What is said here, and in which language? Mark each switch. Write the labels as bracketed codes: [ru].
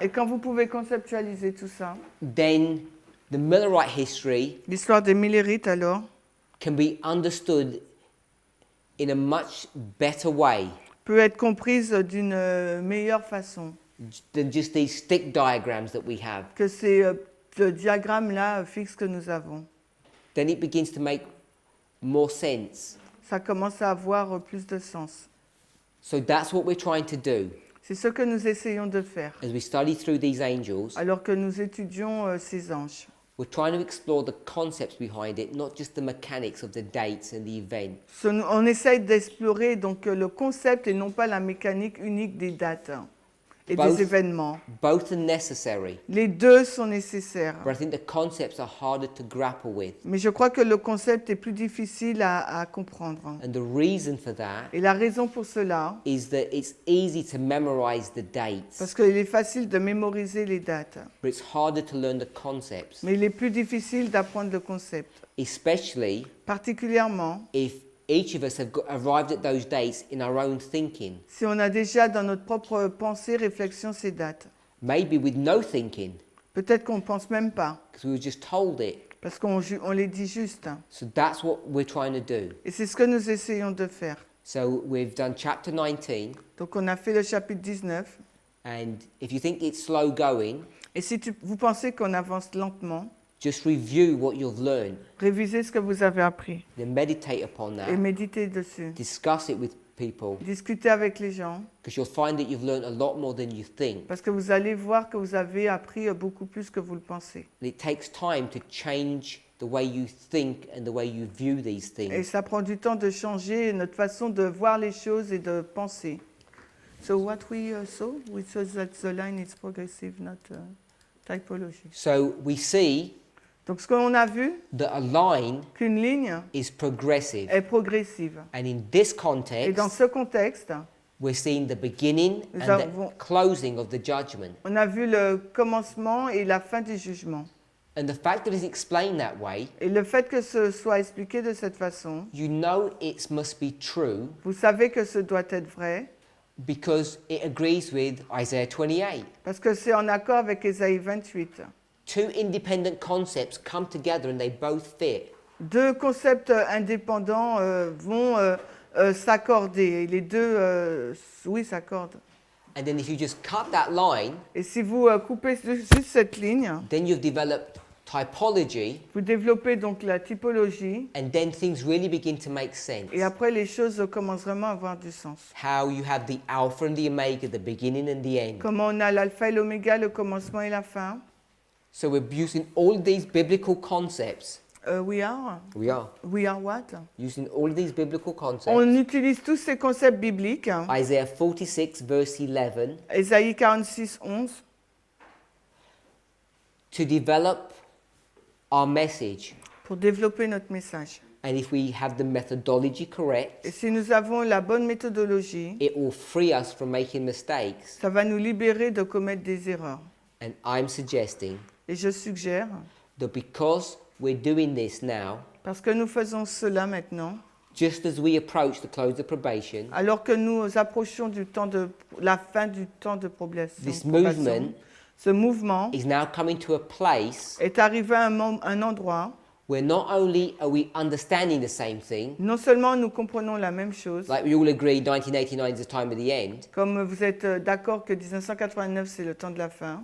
[fr] Et quand vous pouvez conceptualiser tout ça, [en] then the Millerite history [fr] l'histoire des Millérites alors [en] can be understood in a much better way [fr] peut être comprise d'une meilleure façon [en] than just these stick diagrams that we have. [fr] que ces diagrammes-là fixes que nous avons. [en] Then it begins to make more sense. [fr] Ça commence à avoir plus de sens. [en] So that's what we're trying to do [fr] C'est ce que nous essayons de faire [en] as we study through these angels. [fr] alors que nous étudions ces anges. [en] We're trying to explore the concepts behind it, not just the mechanics of the dates and the event. [fr] On essaye d'explorer donc le concept et non pas la mécanique unique des dates et [en] Both- [fr] des événements. [en] Both are necessary, [fr] Les deux sont nécessaires. [en] but I think the concepts are harder to grapple with. [fr] Mais je crois que le concept est plus difficile à comprendre. [en] And the reason for that [fr] Et la raison pour cela, [en] is that it's easy to memorize the dates, [fr] parce qu'il est facile de mémoriser les dates, [en] but it's harder to learn the concepts, [fr] mais il est plus difficile d'apprendre le concept, [en] especially [fr] particulièrement [en] if each of us have arrived at those dates in our own thinking, [fr] si on a déjà dans notre propre pensée, réflexion ces dates. [en] maybe with no thinking, [fr] Peut-être qu'on ne pense même pas, [en] because we were just told it. [fr] parce qu'on les dit juste. [en] So that's what we're trying to do. [fr] Et c'est ce que nous essayons de faire. [en] So we've done chapter 19, [fr] Donc on a fait le chapitre 19. [en] and if you think it's slow going, [fr] Et si vous pensez qu'on avance lentement, [en] just review what you've learned, [fr] révisez ce que vous avez appris [en] then meditate upon [fr] et [en] that, [fr] méditez dessus. [en] discuss it with people, [fr] Discutez avec les gens, [en] because you'll find that you've learned a lot more than you think. [fr] parce que vous allez voir que vous avez appris beaucoup plus que vous le pensez. [en] And it takes time to change the way you think and the way you view these [fr] Et [en] things. [fr] ça prend du temps de changer notre façon de voir les choses et de penser. [en] So what we saw that the line is progressive, not typology. So we see [fr] Donc ce qu'on a vu, [en] that a line [fr] qu'une ligne [en] is progressive. [fr] est progressive. [en] And in this [fr] Et dans [en] context, [fr] ce contexte, [en] we're seeing the beginning [fr] Nous [en] and [fr] avons- [en] the closing of the judgment. [fr] on a vu le commencement et la fin du jugement. [en] And the fact that it's explained that way, [fr] Et le fait que ce soit expliqué de cette façon, [en] you know it must be true [fr] vous savez que ce doit être vrai, [en] because it agrees with Isaiah 28. [fr] parce que c'est en accord avec Ésaïe 28. [en] Two independent concepts come together and they both fit. [fr] Deux concepts indépendants vont s'accorder. Et les deux, oui, s'accordent. [en] And then if you just cut that line, [fr] Et si vous coupez juste cette ligne, [en] then you've developed typology, [fr] vous développez donc la typologie, [en] and then things really begin to make sense. [fr] et après les choses commencent vraiment à avoir du sens. [en] How you have the alpha and the omega, the beginning and the end. [fr] Comment on a l'alpha et l'oméga, le commencement et la fin. [en] So we're using all these biblical concepts. We are We are what? using all of these biblical concepts. [fr] On utilise tous ces concepts bibliques. [en] Isaiah 46 verse 11 [fr] Ésaïe 46, 11. [en] to develop our message. [fr] Pour développer notre message. [en] And if we have the methodology correct, [fr] Et si nous avons la bonne méthodologie, [en] it will free us from making mistakes. [fr] ça va nous libérer de commettre des erreurs. [en] And I'm suggesting [fr] Et je suggère, [en] that because we're doing this now, [fr] parce que nous faisons cela maintenant, [en] just as we approach the close of probation, [fr] alors que nous approchons la fin du temps de probation, [en] this movement [fr] ce mouvement [en] is now coming to a place [fr] est arrivé à un endroit, [en] where not only are we understanding the same thing, [fr] non seulement nous comprenons la même chose, [en] like we all agree 1989 is the time of the end, [fr] comme vous êtes d'accord que 1989 c'est le temps de la fin,